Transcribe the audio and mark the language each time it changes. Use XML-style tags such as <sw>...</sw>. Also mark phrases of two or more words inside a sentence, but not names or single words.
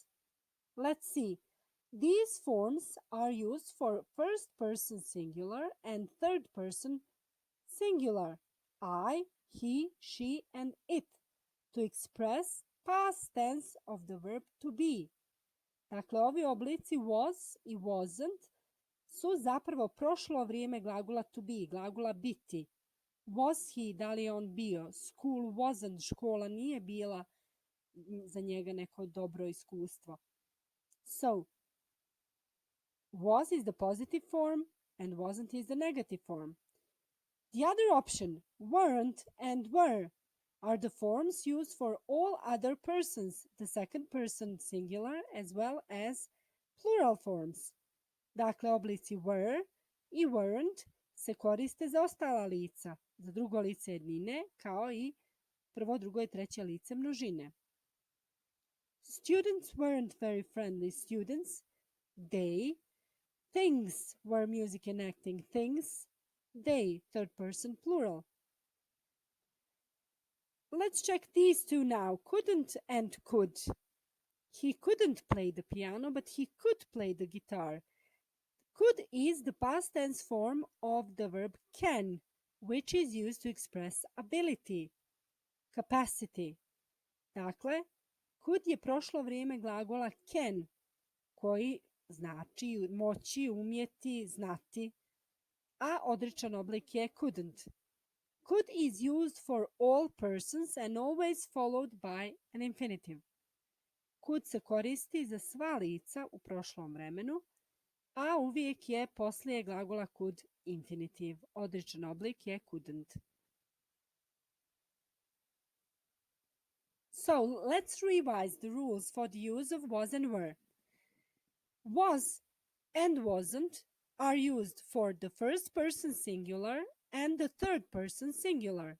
<en>Let's see. These forms are used for first person singular and third person singular. I, he, she, and it to express past tense of the verb to be.</en> <bs>Dakle, ovi oblici was i wasn't su zapravo prošlo vrijeme glagola</bs> <en>to be,</en> <bs>glagola biti.</bs> <en>Was he,</en> <bs>da li je on bio?</bs> <en>School wasn't,</en> <bs>škola nije bila za njega neko dobro iskustvo.</bs> <en>So, was is the positive form and wasn't is the negative form. The other option, weren't and were, are the forms used for all other persons, the second person singular as well as plural forms.</en> <bs>Dakle, oblici were i weren't se koriste za ostala lica, za drugo lice jednine, kao i prvo, drugo i treće lice množine.</bs> <en>Students weren't very friendly students. They. Things were music and acting things. They, third person plural. Let's check these two now. Couldn't and could. He couldn't play the piano, but he could play the guitar. Could is the past tense form of the verb can, which is used to express ability, capacity.</en> <bs>Dakle, could je prošlo vrijeme glagola can, koji znači moći, umjeti, znati, a odričan oblik je couldn't.</bs> <en>Could is used for all persons and always followed by an infinitive.</en> <bs>Could se koristi za sva lica u prošlom vremenu, a uvijek je poslije glagola</bs> <en>could infinitive.</en> <bs>Odričan oblik je couldn't.</bs> <en>So let's revise the rules for the use of was and were. Was and wasn't are used for the first person singular and the third person singular.</en>